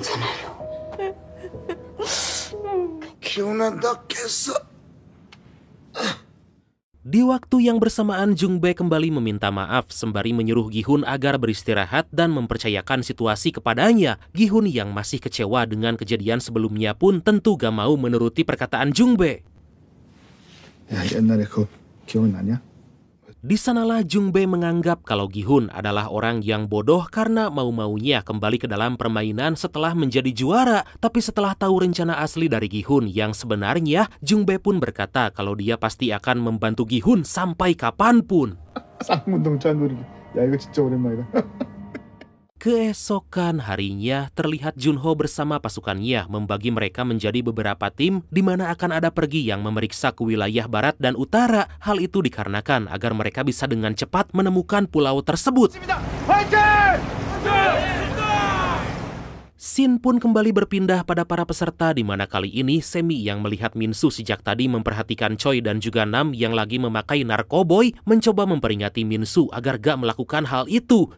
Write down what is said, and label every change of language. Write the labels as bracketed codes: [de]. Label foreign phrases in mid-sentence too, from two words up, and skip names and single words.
[id] Di waktu yang bersamaan, Jungbae kembali meminta maaf sembari menyuruh Gi-hun agar beristirahat dan mempercayakan situasi kepadanya. Gi-hun yang masih kecewa dengan kejadian sebelumnya pun tentu gak mau menuruti perkataan Jungbae. [ko] 야, 옛날에 그거 기억나냐? [id] Di sanalah Jungbae menganggap kalau Gi-hun adalah orang yang bodoh karena mau-maunya kembali ke dalam permainan setelah menjadi juara. Tapi setelah tahu rencana asli dari Gi-hun yang sebenarnya, Jungbae pun berkata kalau dia pasti akan membantu Gi-hun sampai kapanpun. [ko] 쌍문동 짠돌이. 야, 이거 진짜 오랜만이다. [id] Keesokan harinya terlihat Junho bersama pasukannya membagi mereka menjadi beberapa tim di mana akan ada pergi yang memeriksa ke wilayah barat dan utara. Hal itu dikarenakan agar mereka bisa dengan cepat menemukan pulau tersebut. Scene pun kembali berpindah pada para peserta di mana kali ini Semi yang melihat Minsu sejak tadi memperhatikan Choi dan juga Nam yang lagi memakai narkoboy mencoba memperingati Minsu agar gak melakukan hal itu.